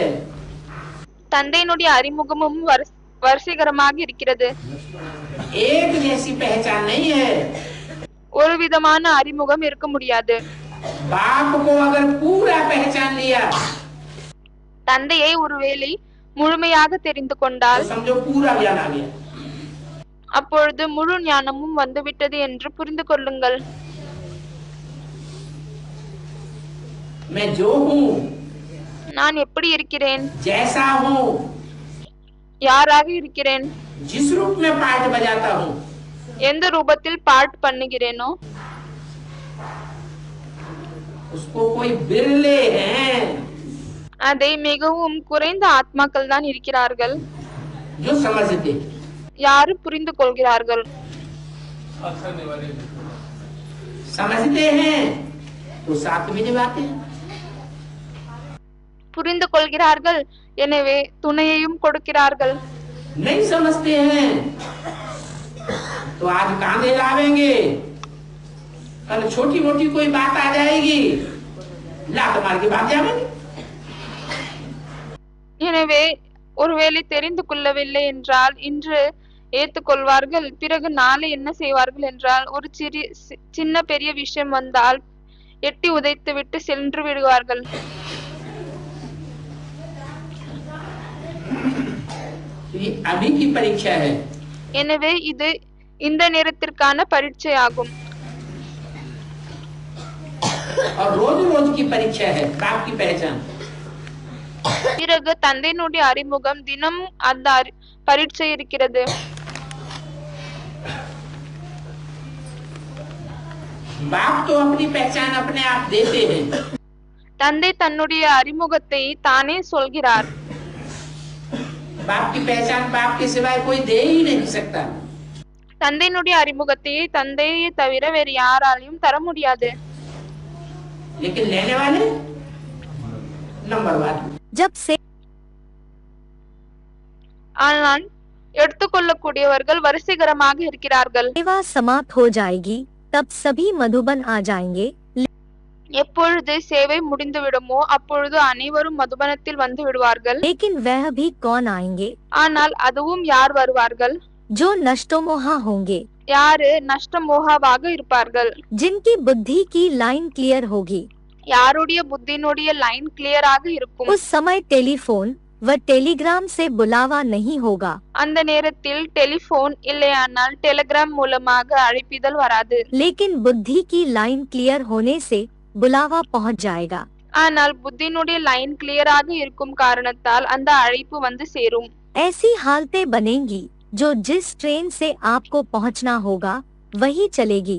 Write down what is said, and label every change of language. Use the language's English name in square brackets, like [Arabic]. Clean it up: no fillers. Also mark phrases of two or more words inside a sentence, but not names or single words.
[Tamil] தந்தையினுடைய அறிமுகமும் வரிசைகரமாக இருக்கிறது. [Hindi] एक जैसी पहचान नहीं है। [Tamil] ஒரு விதமான அறிமுகம் இருக்க முடியாது. [Hindi] बाप को अगर पूरा पहचान लिया, [Tamil] தந்தையை ஒருவேளை முழுமையாக தெரிந்து கொண்டால் [Hindi] तो समझो पूरा ज्ञान आ गया। [Tamil] அப்பொழுது முழு ஞானமும் வந்துவிட்டது என்று புரிந்து கொள்ளுங்கள். [Hindi] मैं जो हूँ, [Tamil] நான் எப்படி இருக்கிறேன், [Hindi] जैसा हूँ, [Tamil] யாராக இருக்கிறேன், [Hindi] जिस रूप में पाठ बजाता हूँ, [Tamil] எந்த ரூபத்தில் பாட் பண்ணுகிறேனோ [Hindi] उसको कोई बिरले हैं [Tamil] அதை மிகவும் குறைந்த ஆத்மாக்கள் தான் இருக்கிறார்கள் [Hindi] जो समझते, [Tamil] யாரு புரிந்து கொள்கிறார்கள். [Hindi] समझते हैं तो साथ में निभाते हैं। [Tamil] புரிந்து கொள்கிறார்கள், எனவே துணையையும் கொடுக்கிறார்கள். [Hindi] नहीं समझते हैं तो आज कांधे लावेंगे, कल छोटी मोटी कोई बात आ जाएगी, लात मार के भाग जाएंगे। [Tamil] எனவே ஒருவேளை தெரிந்து கொள்ளவில்லை என்றால் இன்று ஏற்றுக்கொள்வார்கள், பிறகு நாளை என்ன செய்வார்கள் என்றால் ஒரு சின்ன பெரிய விஷயம் வந்தால் எட்டி உதைத்து விட்டு சென்று விடுவார்கள். [Hindi] ये अभी की परीक्षा है। [Tamil] எனவே இது இந்த நேரத்திற்கான பரீட்சையாகும். [Hindi] और रोज रोज की परीक्षा है बाप की पहचान। [Tamil] பிறகு தந்தையினுடைய அறிமுகம், தினம் அந்த பரீட்சை இருக்கிறது. [Hindi] बाप तो अपनी पहचान अपने आप देते हैं। [Tamil] தந்தை தன்னுடைய அறிமுகத்தை தானே சொல்கிறார். [Hindi] बाप की पहचान बाप के सिवाय कोई दे ही नहीं सकता। [Tamil] தந்தையினுடைய அறிமுகத்தை தந்தையை தவிர வேறு யாராலையும் தர முடியாது. [Hindi] लेकिन लेने वाले नंबरवार। जब से [Tamil] ஆனால் எடுத்துக்கொள்ளக்கூடியவர்கள் வரிசைகரமாக இருக்கிறார்கள். [Hindi] सेवा समाप्त हो जाएगी तब सभी मधुबन आ जाएंगे। [Tamil] எப்பொழுது சேவை முடிந்துவிடுமோ அப்பொழுது அனைவரும் மதுபனத்தில் வந்து விடுவார்கள். [Hindi] लेकिन वह भी कौन आएंगे? [Tamil] ஆனால் அதுவும் யார் வருவார்கள்? [Hindi] जो नष्टोमोहा होंगे, [Tamil] யாரு நஷ்டமோகாவாக இருப்பார்கள், [Hindi] जिनकी बुद्धि की [English] line clear [Hindi] होगी। [Tamil] யாருடைய புத்தியினுடைய லைன் கிளியராக இருக்கும். [Hindi] उस समय टेलीफोन व टेलीग्राम से बुलावा नहीं होगा, [Tamil] அந்த நேரத்தில் டெலிபோன் இல்லையானால் டெலிகிராம் மூலமாக அழைப்பிதழ் வராது. [Hindi] लेकिन बुद्धि की [English] line clear [Hindi] होने से बुलावा पहुंच जाएगा। [Tamil] ஆனால் புத்தியினுடைய லைன் கிளியராக இருக்கும் காரணத்தால் அந்த அழைப்பு வந்து சேரும். [Hindi] ऐसी हालतें बनेंगी जो जिस ट्रेन से आपको पहुंचना होगा वही चलेगी।